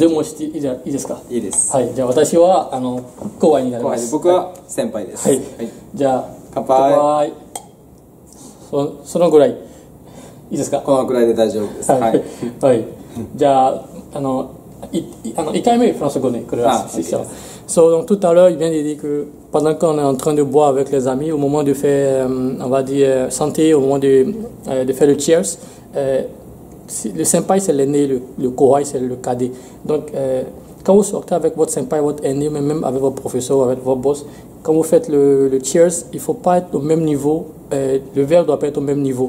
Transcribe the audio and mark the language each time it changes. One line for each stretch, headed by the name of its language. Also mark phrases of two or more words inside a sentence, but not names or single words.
Japanese: じゃあちょっとデモしていいですか。いいです。はい。じゃあ私は後輩になります。僕は先輩です。はい。はい、じゃあ乾杯。そのぐらい。いいですか。このくらいで大丈夫です。はい。はい。じゃあ1回目フランス語でくれます。
French: Donc tout à l'heure, il vient de dire que pendant qu'on est en train de boire avec les amis, au moment de faire, on va dire, santé, au moment de faire le cheers, le senpai c'est l'aîné, le kohai c'est le cadet. Donc quand vous sortez avec votre senpai, votre aîné, même avec votre professeur, avec votre boss, quand vous faites le cheers, il ne faut pas être au même niveau, le verre doit pas être au même niveau.